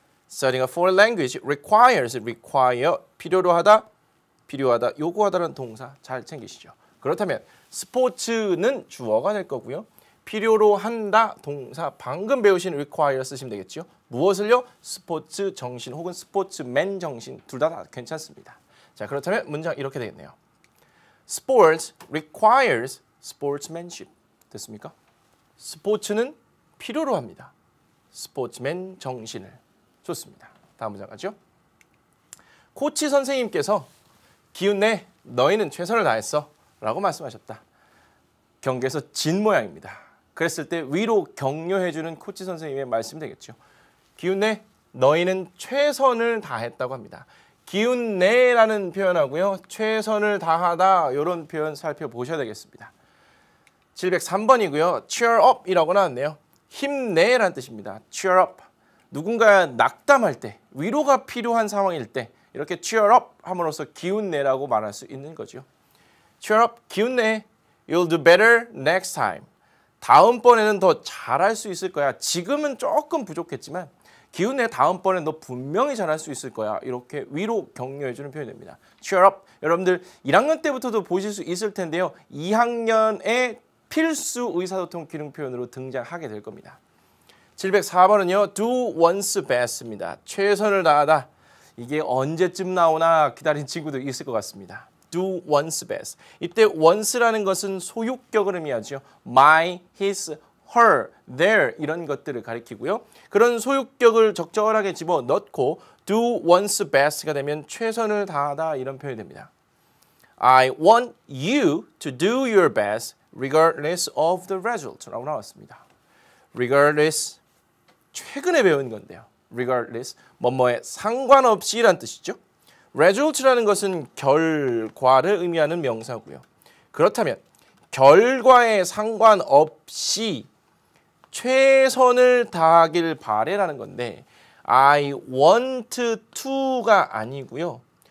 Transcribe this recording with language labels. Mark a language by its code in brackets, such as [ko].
[en] Studying a foreign language requires, [ko] require, 필요로 하다, 필요하다, 요구하다는 동사 잘 챙기시죠. 그렇다면 스포츠는 주어가 될 거고요. 필요로 한다, 동사 방금 배우신 require 쓰시면 되겠죠. 무엇을요? 스포츠 정신 혹은 스포츠맨 정신 둘 다 괜찮습니다. 자, 그렇다면 문장 이렇게 되겠네요. [en] Sports requires sportsmanship. [ko] 됐습니까? 스포츠는 필요로 합니다. 스포츠맨 정신을. 좋습니다. 다음 문장 가죠. 코치 선생님께서 기운내, 너희는 최선을 다했어 라고 말씀하셨다. 경기에서 진 모양입니다. 그랬을 때 위로 격려해주는 코치 선생님의 말씀이 되겠죠. 기운내, 너희는 최선을 다했다고 합니다. 기운내라는 표현하고요. 최선을 다하다 이런 표현 살펴보셔야 되겠습니다. 703번이고요. cheer up이라고 나왔네요. 힘내라는 뜻입니다. cheer up. 누군가 낙담할 때, 위로가 필요한 상황일 때 이렇게 cheer up 함으로써 기운내라고 말할 수 있는 거죠. [en] cheer up, [ko] 기운내. [en] You'll do better next time. [ko] 다음번에는 더 잘할 수 있을 거야. 지금은 조금 부족했지만 기운내, 다음번에 너 분명히 잘할 수 있을 거야. 이렇게 위로 격려해주는 표현이 됩니다. [en] cheer up. [ko] 여러분들 1학년 때부터도 보실 수 있을 텐데요. 2학년에 필수 의사소통 기능 표현으로 등장하게 될 겁니다. 704번은요. [en] do one's best입니다. [ko] 최선을 다하다. 이게 언제쯤 나오나 기다린 친구들 있을 것 같습니다. [en] do one's best. [ko] 이때 once라는 것은 소유격을 의미하죠. my, his, her, their 이런 것들을 가리키고요. 그런 소유격을 적절하게 집어넣고 do one's best가 되면 최선을 다하다 이런 표현이 됩니다. [en] I want you to do your best regardless of the result [ko] 라고 나왔습니다. regardless, 최근에 배운 건데요. regardless, 뭐뭐에 상관없이란 뜻이죠. result라는 것은 결과를 의미하는 명사고요. 그렇다면 결과에 상관없이 최선을 다하길 바래라는 건데 [en] I want to [ko] 가 아니고요.